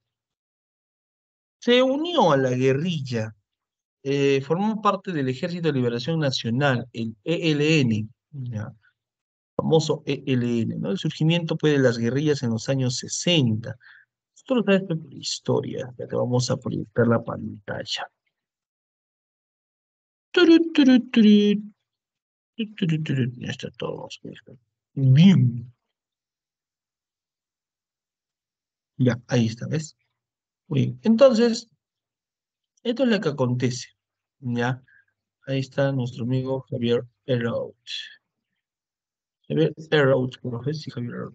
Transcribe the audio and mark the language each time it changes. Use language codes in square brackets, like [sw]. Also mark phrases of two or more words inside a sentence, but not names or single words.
[es] Se unió a la guerrilla, formó parte del Ejército de Liberación Nacional, el ELN, ¿ya? Famoso ELN, ¿no? El surgimiento, pues, de las guerrillas en los años 60. Esto lo sabes por historia, ya te vamos a proyectar la pantalla. Turu, turu, turu, turu, turu. Ya está todo. Bien. Ya, ahí está, ¿ves? Muy bien. Entonces, esto es lo que acontece. Ya, ahí está nuestro amigo Javier Herraut. Javier Herraut, profe, sí, Javier Herraut.